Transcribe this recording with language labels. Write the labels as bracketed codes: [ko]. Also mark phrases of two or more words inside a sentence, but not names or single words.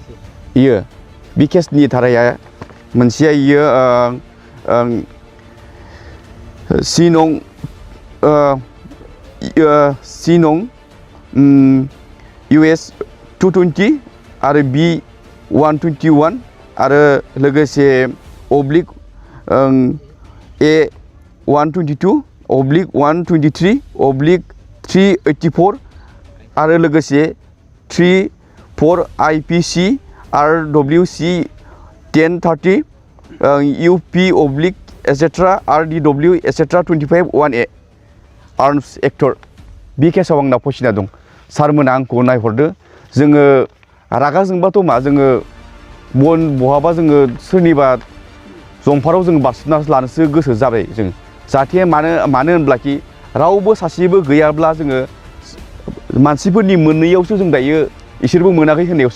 [brx] इयो बे केसनि धाराया मोनसेया इयो C नं US 220 आरो B 121 आरो लोगोसे oblique A 122 oblique 123 oblique 384 आरो लोगोसे 34 IPC RWC 1030 UP oblique etc RDW etc 25 1A आर्म्स एक्टर बे केसाव आंना फसिना दं सारमोना आंखौ नायहरदो जोङो रागा जोंबाथ' मा जोङो बहाबा जोङो सोरनिबा जंफाराव जोङो बारसोमना लानोसो गोसो जाबाय जों जाहाथे मानो होनब्लाखि रावबो सासेबो गैयाब्ला जोङो मानसिफोरनि मोननैयावसो जों दायो इसोरबो मोनाखै होननायावसो